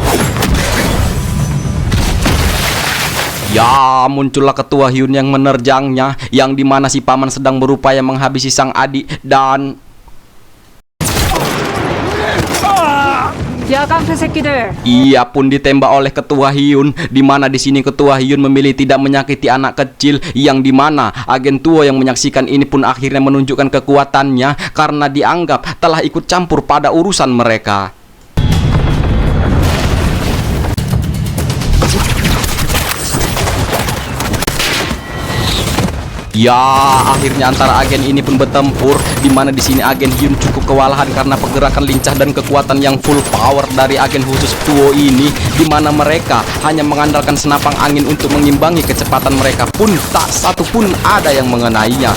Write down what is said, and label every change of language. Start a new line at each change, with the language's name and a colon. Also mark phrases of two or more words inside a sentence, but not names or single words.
Indonesian: muncullah Ketua Hyun yang menerjangnya, yang dimana si paman sedang berupaya menghabisi sang adik dan
Korean: 야 깡패 새끼들.
Indonesian: ia pun ditembak oleh Ketua Hyun, di mana di sini Ketua Hyun memilih tidak menyakiti anak kecil, yang dimana agen Tuo yang menyaksikan ini pun akhirnya menunjukkan kekuatannya karena dianggap telah ikut campur pada urusan mereka. Akhirnya antara agen ini pun bertempur, di mana di sini agen Hyun cukup kewalahan karena pergerakan lincah dan kekuatan yang
English: full power
Indonesian: dari agen khusus Tuo ini, di mana mereka hanya mengandalkan senapang angin untuk mengimbangi kecepatan mereka, pun tak satu pun ada yang mengenainya.